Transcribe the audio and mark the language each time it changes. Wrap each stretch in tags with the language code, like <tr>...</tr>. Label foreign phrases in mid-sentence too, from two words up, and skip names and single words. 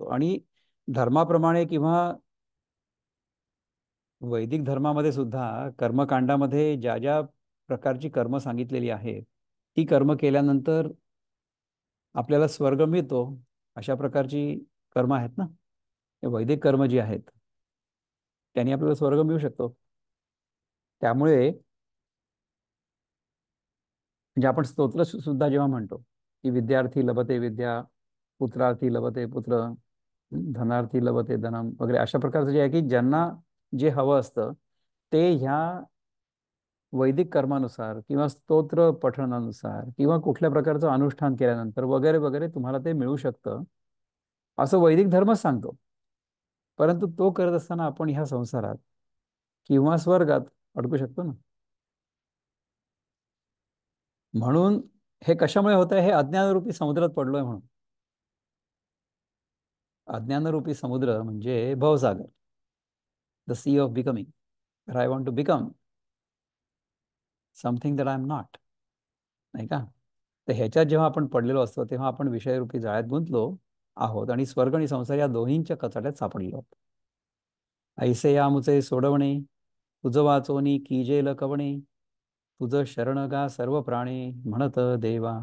<mr>आणि धर्माप्रमाणे किंवा वैदिक धर्मामध्ये सुद्धा कर्मकांडामध्ये ज्या ज्या प्रकारची कर्म सांगितलेली आहेत ती कर्म केल्यानंतर आपल्याला स्वर्ग मिळतो, अशा प्रकारची कर्म आहेत ना. हे वैदिक कर्म जी आहेत त्यांनी आपल्याला स्वर्ग मिळू शकतो. त्यामुळे म्हणजे आपण स्तोत्र सुद्धा जेव्हा म्हणतो की</mr> <sa>विद्यार्थी लभते विद्या, पुत्रार्थी लभते पुत्र, धनार्थी लभते धनम</sa> <mr>वगैरे, अशा प्रकारचं जे आहे की ज्यांना जे हवं असतं ते ह्या वैदिक कर्मानुसार किंवा स्तोत्र पठणानुसार किंवा कुठल्या प्रकारचं अनुष्ठान केल्यानंतर वगैरे वगैरे तुम्हाला ते मिळू शकतं, असं वैदिक धर्मच सांगतो. परंतु तो करत असताना आपण ह्या संसारात किंवा स्वर्गात अडकू शकतो ना. म्हणून हे कशामुळे होत आहे? हे अज्ञानरूपी समुद्रात पडलोय म्हणून. अज्ञानरूपी समुद्र म्हणजे भवसागर,</mr> <en>the sea of becoming. I want to become something that I am not,</en> <mr>नाही का? तर ह्याच्यात जेव्हा आपण पडलेलो असतो तेव्हा आपण विषयरूपी जाळ्यात गुंतलो आहोत आणि स्वर्ग आणि संसार या दोन्हींच्या कचाट्यात सापडलो आहोत. ऐसे या मुचे सोडवणे, तुझ वाचोनी कीजेल कवणे, तुझं शरण गा सर्व प्राणी म्हणत देवा.</mr>